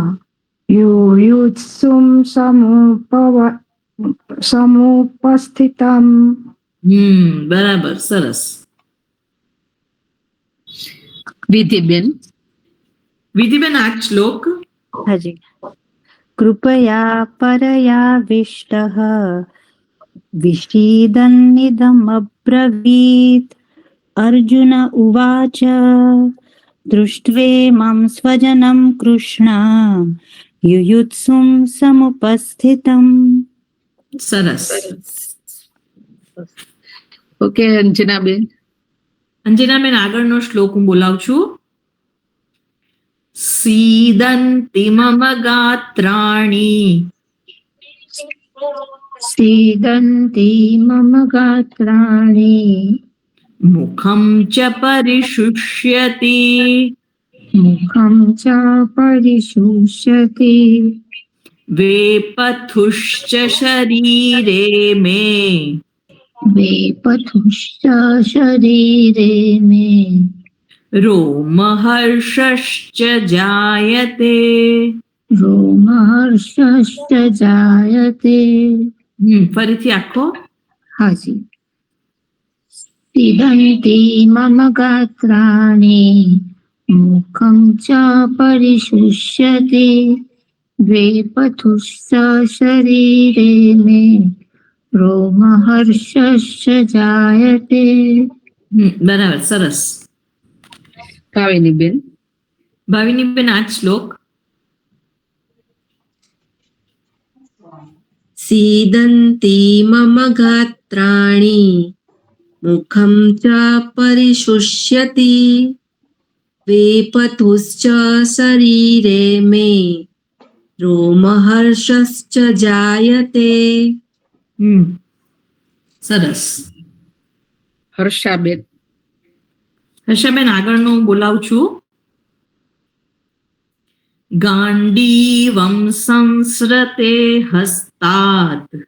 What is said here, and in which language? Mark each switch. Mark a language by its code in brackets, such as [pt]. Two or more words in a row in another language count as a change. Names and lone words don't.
[sa] युयुत्सुम समुपस्थितम. [gu] બરાબર, સરસ. વિધિબેન, આ શ્લોક. હાજી. [sa] कृपया परयाविष्टः विषीदन्निदमब्रवीत्। अर्जुन उवाच दृष्ट्वेमं स्वजनं कृष्ण युयुत्सुं समुपस्थितम्। [gu] સરસ. ઓકે અંજનાબેન. અંજનાબેન, આગળનો શ્લોક હું બોલાવું છું. [sa] सीदंति मम गात्राणि सीदन्ति मम गात्राणि मुखम च परिशुष्यति मुखं च परिशुष्यति वेपथुश्च शरीरे मे वेपथुश्च शरीरे मे रोमहर्षश्च जायते. रोमहर्षश्च जायते। [gu] ફરીથી આખો. [hi] हाँ जी। [sa] सीदन्ति मम गात्राणि मुखं च परिशुष्यति वेपथुश्च शरीरे मे रोमहर्षश्च जायते। [gu] બરાબર, સરસ. કાવેરીબેન. ભાવિનીબેન, આ જ શ્લોક. [sa] सीदन्ति मम गात्राणि मुखं च परिशुष्यति वेपथुश्च शरीरे मे रोमहर्षश्च जायते। [gu] સરસ. હર્ષાબેન. હર્ષાબેન, આગળનું હું બોલાવું છું. [sa] गांडीवम संस्रते हस्तात.